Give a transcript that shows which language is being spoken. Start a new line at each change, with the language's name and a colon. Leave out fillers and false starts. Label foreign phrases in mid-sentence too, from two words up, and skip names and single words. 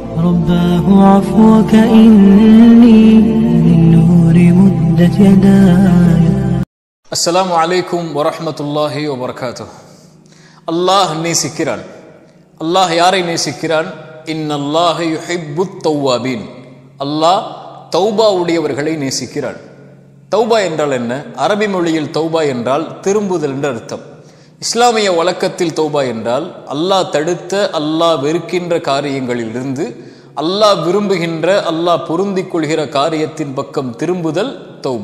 Arabic: رباه عفوك إني من نور مدت يداي. السلام عليكم ورحمة الله وبركاته.
Tamil: الله நேசிக்கிறான். அல்லாஹ் யாரை நேசிக்கிறான்?
Arabic: إن الله يحب التوابين.
Tamil: அல்லாஹ் தௌபா உடையவர்களை நேசிக்கிறான். தௌபா என்றால் என்ன? அரபி மொழியில் தௌபா என்றால் திரும்புதல் என்ற அர்த்தம். இஸ்லாமிய வழக்கத்தில் தௌபா என்றால் அல்லாஹ் தடுத்த, அல்லாஹ் வெறுக்கின்ற காரியங்களிலிருந்து அல்லாஹ் விரும்புகின்ற, அல்லாஹ் பொருந்திக் கொள்கிற காரியத்தின் பக்கம் திரும்புதல் தௌபா.